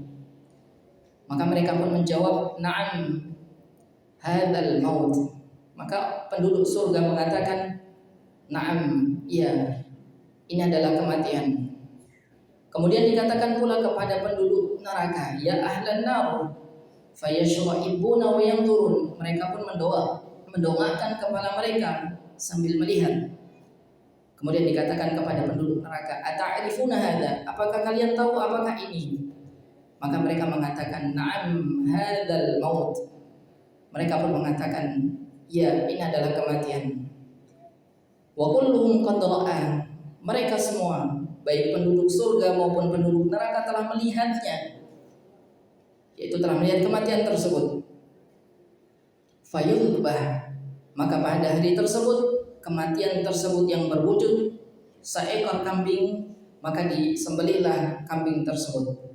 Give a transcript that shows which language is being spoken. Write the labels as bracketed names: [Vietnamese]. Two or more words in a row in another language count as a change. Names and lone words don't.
[Indonesian] Maka mereka pun menjawab, [Arabic] نعم هذا الموت. [Indonesian] Maka penduduk surga mengatakan, na'am, iya, ini adalah kematian. Kemudian dikatakan pula kepada penduduk neraka, [Arabic] يا أهل النار فيشرئبون وينظرون. [Indonesian] Mereka pun mendongakkan kepala mereka sambil melihat. Kemudian dikatakan kepada penduduk neraka, [Arabic] أتعرفون هذا, [Indonesian] apakah kalian tahu apakah ini? Maka mereka mengatakan, [Arabic] نعم هذا الموت. [Indonesian] Mereka pun mengatakan, ya, ini adalah kematian. [Arabic] وكلهم قد رأى, [Indonesian] mereka semua, baik penduduk surga maupun penduduk neraka telah melihatnya, yaitu telah melihat kematian tersebut. Fayudbah, maka pada hari tersebut, kematian tersebut yang berwujud seekor kambing, maka disembelihlah kambing tersebut.